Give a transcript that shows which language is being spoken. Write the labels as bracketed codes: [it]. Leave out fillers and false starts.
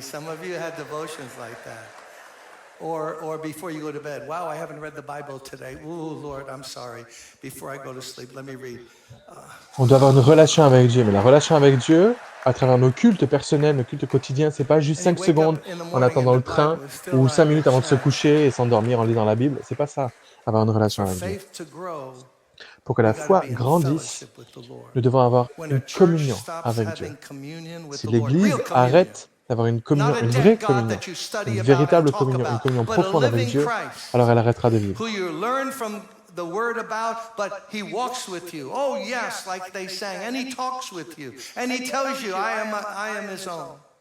[en] Some of you had devotions like that. Or before you go to bed. Wow, I haven't read the Bible today. Ooh, Lord, I'm sorry. Before I go to sleep, let me read. [fr] On doit avoir une relation avec Dieu, mais la relation avec Dieu, à travers nos cultes personnels, nos cultes quotidiens, c'est pas juste 5 secondes en attendant le train ou 5 minutes avant de se coucher et s'endormir en lisant la Bible. C'est pas ça, avoir une relation avec Dieu. Pour que la foi grandisse, nous devons avoir une communion avec Dieu. Si l'Église arrête d'avoir une communion, une vraie communion, une véritable communion, une communion profonde avec Dieu, alors elle arrêtera de vivre. [en] The word about, but he walks with you. Oh yes, like they sang, and he talks with you, and he tells you, I am his own.